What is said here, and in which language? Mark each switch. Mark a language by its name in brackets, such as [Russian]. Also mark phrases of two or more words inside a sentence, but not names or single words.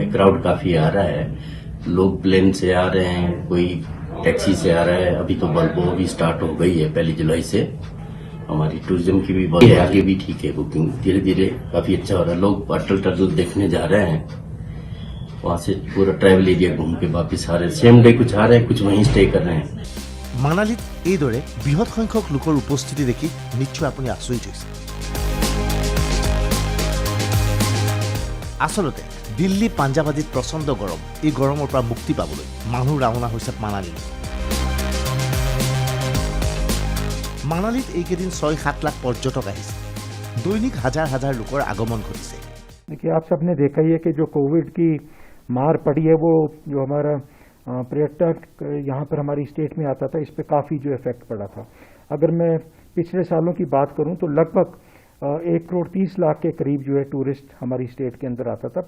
[Hindi] क्राउड काफ़ी आ रहा है, लोग प्लेन से आ रहे हैं, कोई टैक्सी से आ रहा है। अभी तो बल्बो भी स्टार्ट हो गई है 1 जुलाई से। हमारी टूरिज्म की भी बहुत आगे भी ठीक है, बुकिंग धीरे धीरे काफ़ी अच्छा हो रहा है। लोग अटल टनल देखने जा रहे हैं, वहाँ से पूरा ट्रैवल एरिया घूम के वापस आ रहे हैं। सेम डे कुछ आ रहे हैं, कुछ वहीं स्टे कर रहे हैं। [Assamese] মানালীত এইদৰে বৃহৎ সংখ্যক লোকৰ উপস্থিতি দেখি নিশ্চয় আপুনি আচৰিত হৈছে। আচলতে দিল্লী পাঞ্জাব আদিত প্ৰচণ্ড গৰম। এই গৰমৰ পৰা মুক্তি পাবলৈ মানুহ ৰাওনা হৈছে মানালীলৈ। মানালীত এইকেইদিন 6-7 লাখ পৰ্যটক আহিছে। দৈনিক হাজাৰ হাজাৰ লোকৰ আগমন ঘটিছে। [Hindi] देखिए, आप सबने देखा ही है कि जो कोविड की मार पड़ी है वो जो हमारा पर्यटक यहाँ पर हमारी स्टेट में आता था, इस पे काफ़ी जो इफेक्ट पड़ा था। अगर मैं पिछले सालों की बात करूँ तो लगभग 1,30,00,000 के करीब जो है टूरिस्ट हमारी स्टेट के अंदर आता था।